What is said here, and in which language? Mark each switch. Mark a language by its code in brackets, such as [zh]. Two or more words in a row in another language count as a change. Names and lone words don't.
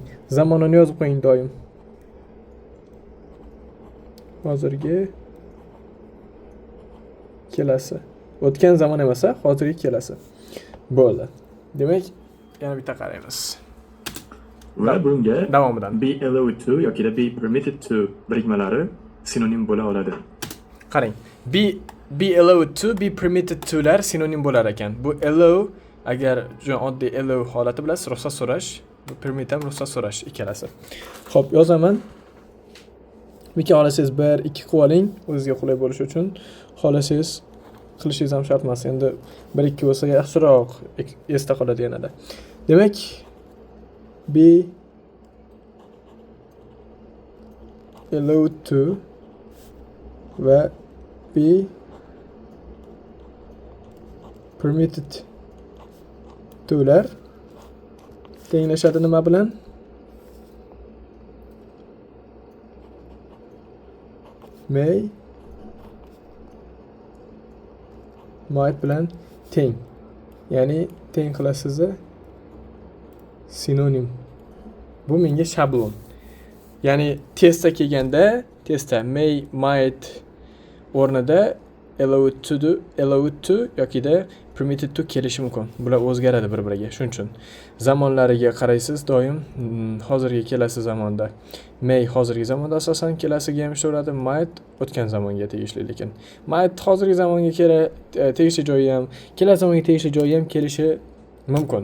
[uz] Zamonini yozib qo'ying doim. Hozirgi, kelasi. O'tgan zamon emas, hozirgi, kelasi. Bo'ldi. Demak, yana bitta qaraymiz. Va bunga davomidan [en] be allowed to [uz] yoki [en] be permitted to [uz] birikmalari sinonim bo'la oladi. Qarang. [en] Be allowed to, be permitted to [uz] lar sinonim bo'lar ekan. Bu allow agar oddiy allow holati bilasiz, ruxsat so'rash, bu permit ham ruxsat so'rash ikkalasi. Xo'p, yozaman. Yoki xohlasangiz 1 2 qilib oling, o'zingizga qulay bo'lishi uchun. Xohlasangiz qilishingiz ham shart emas. Endi 1 2 bo'lsa yaxshiroq esda qoladi yanada. Demak, [en] be allowed to [uz] va [en] be permitted to [uz] lar tenglashadi nima bilan? [en] May might [uz] bilan teng. Ya'ni teng qilasiz, sinonim. Bu menga shablon. Ya'ni testda kelganda, testda [en] may might [uz] o'rnida [en] allowed to [uz] yoki [en] permitted to [uz] kelishi mumkin. Bular o'zgaradi bir-biriga. Shuning uchun zamonlariga qaraysiz doim. Hozirgi, kelasi zamonda may hozirgi zamonda asosan, kelasiga ham ishlaveradi. Might o'tgan zamonga tegishli, lekin might hozirgi zamonga tegishli joyi ham, kelasi zamonga tegishli joyi ham kelishi mumkin.